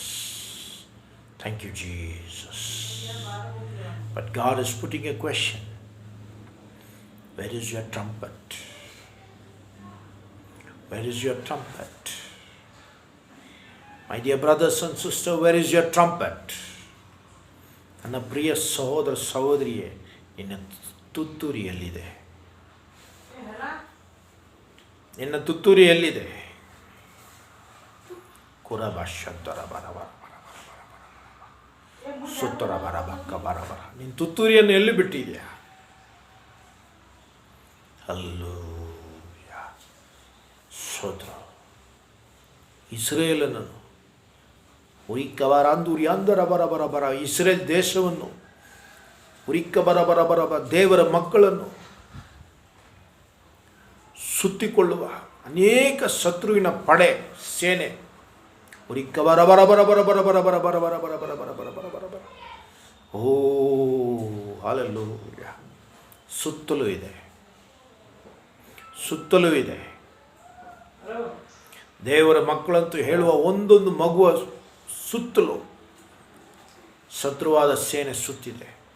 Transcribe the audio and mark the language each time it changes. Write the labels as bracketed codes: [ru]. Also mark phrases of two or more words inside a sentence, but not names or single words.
[en] Thank you, Jesus. But God is putting a question. Where is your trumpet? Where is your trumpet? My dear brothers and sisters, where is your trumpet? [kn] ನನ್ನ ಪ್ರಿಯ ಸಹೋದರ ಸಹೋದರಿಯೇ, ನಿನ್ನ ತುತ್ತೂರಿಯಲ್ಲಿದೆ. ನಿನ್ನ ತುತ್ತೂರಿಯಲ್ಲಿದೆ. ಕುರಭಾಷಂತರ ಬರಬರ ಸುತ್ತರ ಬರಬಕ್ಕ ಬರಬರ. ನಿನ್ನ ತುತ್ತೂರಿಯನ್ನು ಎಲ್ಲಿ ಬಿಟ್ಟಿದೆಯಾ? ಹಲ್ಲೂಯ ಸ್ತೋತ್ರ. ಇಸ್ರೇಲನನ್ನು ಉರಿಕ್ಕಬರಾಂದೂರ್ಯಾಂದರ ಬರ ಬರ ಇಸ್ರೇಲ್ ದೇಶವನ್ನು ಉರಿಕ್ಕ ಬರ ಬರ ಬರ ಬರ ದೇವರ ಮಕ್ಕಳನ್ನು ಸುತ್ತಿಕೊಳ್ಳುವ ಅನೇಕ ಶತ್ರುವಿನ ಪಡೆ ಸೇನೆ ಉರಿಕ್ಕ ಬರ ಬರ ಬರ ಬರ ಬರ ಬರ ಬರ ಬರ ಬರ ಬರ ಬರ ಬರ ಬರ ಬರ ಬರ ಬರ. ಓ ಹಲ್ಲೆಲೂಯ. ಸುತ್ತಲೂ ಇದೆ, ಸುತ್ತಲೂ ಇದೆ. ದೇವರ ಮಕ್ಕಳಂತೂ ಹೇಳುವ ಒಂದೊಂದು ಮಗುವ ಸುತ್ತಲೂ ಶತ್ರುವಾದ ಸೇನೆ ಸುತ್ತಿದೆ.